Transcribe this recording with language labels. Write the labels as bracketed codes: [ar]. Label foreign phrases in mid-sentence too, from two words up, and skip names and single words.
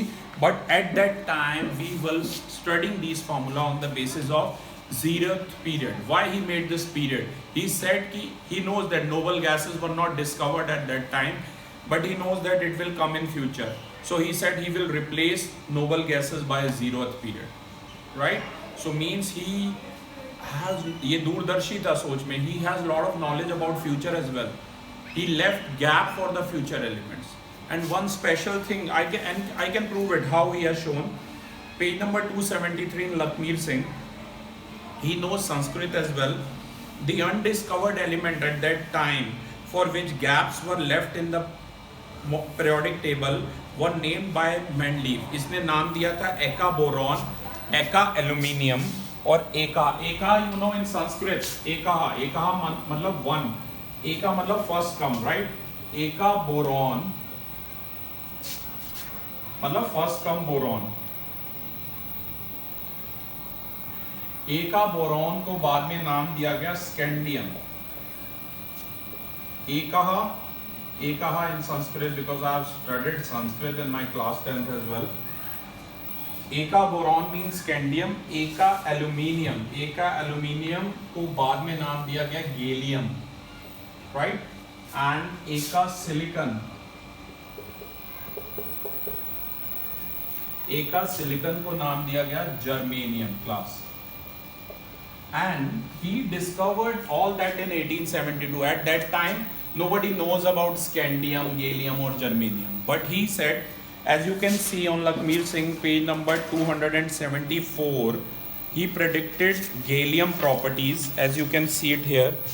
[en] But at that time we were studying these formula on the basis of 0th period. Why he made this period? He said he knows that noble gases were not discovered at that time, but he knows that it will come in future. So he said he will replace noble gases by a 0th period, right? So means he has, [hi] ये दूरदर्शी था सोच में, [en] he has lot of knowledge about future as well. He left gap for the future elements. And one special thing, I can prove it how he has shown. Page number 273 in Lakmeer Singh. He knows Sanskrit as well. The undiscovered element at that time for which gaps were left in the periodic table were named by Mendeleev. [hi] इसने नाम दिया था एका बोरॉन, एका एल्यूमिनियम और एका. [en] एका you know in Sanskrit, [hi] एका मतलब one, एका मतलब [en] first come, right? [hi] एका बोरॉन मतलब [en] first come [hi] बोरॉन. एका बोरॉन को बाद में नाम दिया गया स्कैंडियम. [en] एकाहा in Sanskrit, because I have studied Sanskrit in my class 10th as well. एका बोरॉन means स्कैंडियम. [hi] एका एल्यूमिनियम को बाद में नाम दिया गया गैलियम, right? And एका सिलिकन को नाम दिया गया जर्मेनियम क्लास. [en] And he discovered all that in 1872. At that time, nobody knows about scandium, gallium or germanium. But he said, as you can see on Lakmeer Singh page number 274, he predicted gallium properties, as you can see it here.